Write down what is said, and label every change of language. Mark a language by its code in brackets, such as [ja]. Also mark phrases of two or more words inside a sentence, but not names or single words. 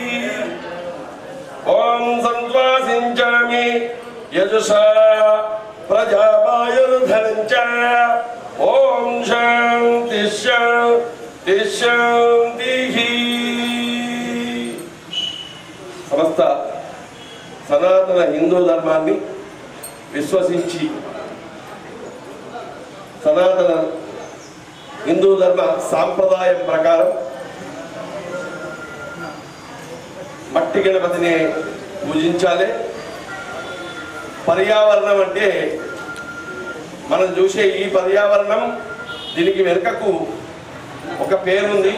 [sa] ओम सन्त्वा सिञ्चामि यजुषा प्रजावायुर्धनं च। ओम शांति शांति शांतिः। [te] సమస్త సనాతన హిందూ धर्माన్ని విశ్వసించి సనాతన హిందూ ధర్మ సాంప్రదాయం ప్రకారం మట్టి గణపతిని పూజించాలి. పర్యావరణం అంటే మనం చూసే ఈ పర్యావరణం దీనికి వెనుకకు ఒక పేరుంది.